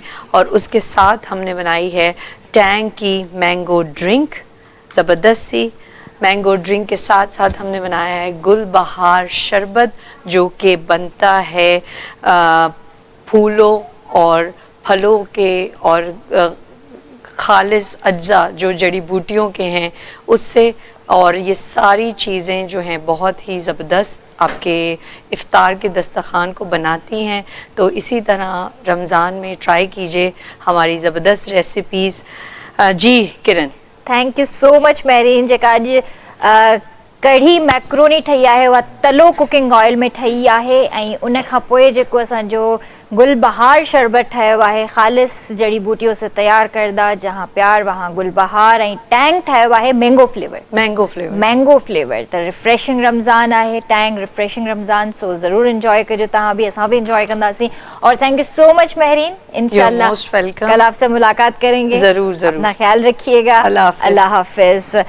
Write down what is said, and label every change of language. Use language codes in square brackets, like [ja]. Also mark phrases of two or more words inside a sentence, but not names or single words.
[ur] اور اس کے ساتھ ہم نے بنائی ہے ٹینگ کی مینگو ڈرنک، زبردست سی مینگو ڈرنک کے ساتھ ساتھ ہم نے بنایا ہے گلبہار شربت جو کہ بنتا ہے پھولوں اور پھلوں کے اور خالص اجزا جو جڑی بوٹیوں کے ہیں اس سے. اور یہ ساری چیزیں جو ہیں بہت ہی زبردست آپ کے افطار کے دسترخوان کو بناتی ہیں. تو اسی طرح رمضان میں ٹرائی کیجیے ہماری زبردست ریسیپیز. جی کرن, [en] thank you so much [sd] महरीन। जेका अॼु कढ़ी मैक्रोनी ठही आहे उहा तलो कुकिंग ऑयल में ठही आहे, ऐं उन खां पोइ जेको असांजो गुलबहार शरबत ठहियो आहे [ur] خالص جڑی بوٹیوں سے تیار کردہ، جہاں پیار وہاں گلبہار, [sd] ऐं टैंग ठहियो आहे मैंगो फ्लेवर। त रिफ्रेशिंग रमज़ान आहे, टैंग रिफ्रेशिंग रमज़ान। सो ज़रूर इंजॉय कजो तव्हां भी, असां भी इंजॉय कंदासीं। [ur] اور [en] thank you so much [ur] महरीन। ان شاء اللہ کل آپ سے ملاقات کریں گے. ضرور ضرور. اپنا خیال رکھیے گا. اللہ حافظ.